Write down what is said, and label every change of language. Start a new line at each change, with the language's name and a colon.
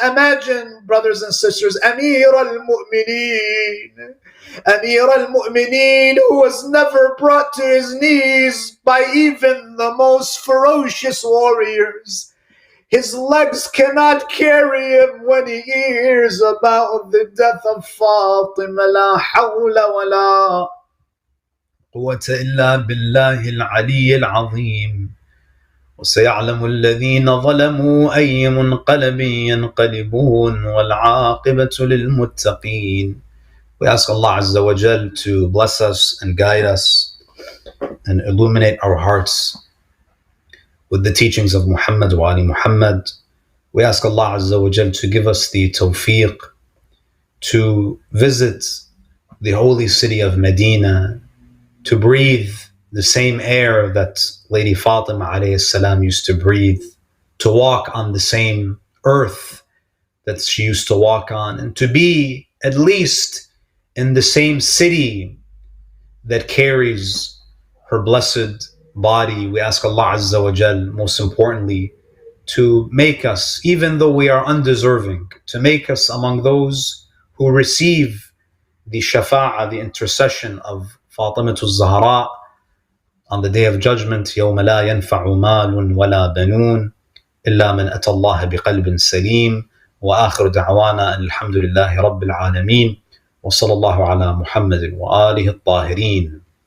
English: Imagine, brothers and sisters, Amir al-Mu'mineen. Amir al-Mu'mineen, who was never brought to his knees by even the most ferocious warriors. His legs cannot carry him when he hears about the death of Fatima.
Arabic: La hawla wa la قوة إلا بالله العلي العظيم. وسيعلم الذين ظلموا أي منقلب ينقلبون والعاقبة للمتقين.
English: We ask Allah Azza wa Jal to bless us and guide us and illuminate our hearts with the teachings of Muhammad wa Ali Muhammad. We ask Allah Azza wa Jal to give us the tawfiq to visit the holy city of Medina, to breathe the same air that Lady Fatima alayhi salam used to breathe, to walk on the same earth that she used to walk on, and to be at least in the same city that carries her blessed body. We ask Allah Azza wa Jal, most importantly, to make us, even though we are undeserving, to make us among those who receive the shafa'ah, the intercession of Fatimatul Zahra on the day of judgment.
Arabic: يوم لا ينفع مال ولا بنون إلا من أتى الله بقلب سليم. وآخر دعوانا أن الحمد لله رب العالمين وصلى الله على محمد وآله الطاهرين.